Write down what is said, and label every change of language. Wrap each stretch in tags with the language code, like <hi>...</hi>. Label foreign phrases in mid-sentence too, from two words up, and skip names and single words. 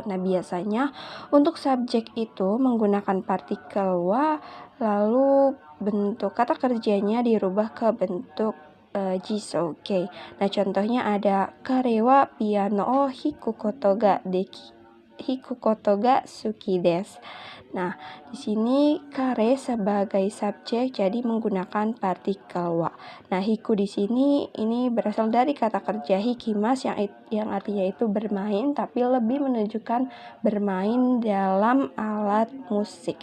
<id>Nah, biasanya untuk subjek itu menggunakan partikel wa, lalu bentuk kata kerjanya dirubah ke bentuk jisoke. Nah, contohnya ada</id> <ja>彼 は ピアノ を 弾く こと が でき. 弾くこと が 好き です.</ja> <id>Nah, di sini kare sebagai subjek jadi menggunakan partikel wa. Nah, hiku di sini ini berasal dari kata kerja hikimas yang artinya itu bermain, tapi lebih menunjukkan bermain dalam alat musik.</id>